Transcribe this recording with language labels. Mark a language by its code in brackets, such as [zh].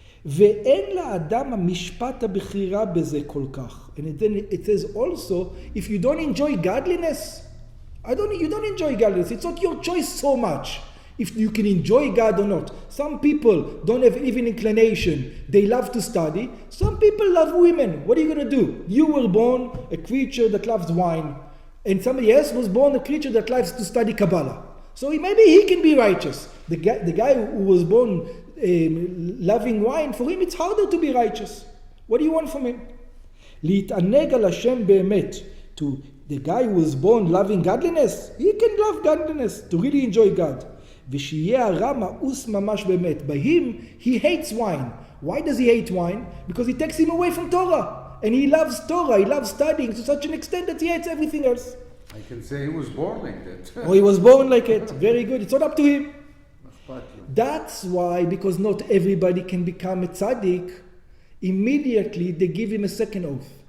[he] ואין לאדם המשפט הבחירה בזה כל כך. [en] And then it says also, if you don't enjoy godliness, you don't enjoy godliness. It's not your choice so much if you can enjoy God or not. Some people don't have even inclination. They love to study. Some people love women. What are you going to do? You were born a creature that loves wine, and somebody else was born a creature that loves to study Kabbalah. So maybe he can be righteous. The guy who was born loving wine, for him it's harder to be righteous. What do you want from him? [he] להתענג על השם באמת. [en] To the guy who was born loving godliness, he can love godliness, to really enjoy God. [he] ושיהיה הרע מאוס ממש באמת. [en] By him, he hates wine. Why does he hate wine? Because it takes him away from Torah. And he loves Torah, he loves studying to such an extent that he hates everything else. I can say he was born like that. Or he was born like it. Very good. It's not up to him. That's why, because not everybody can become a tzaddik, immediately they give him a second oath.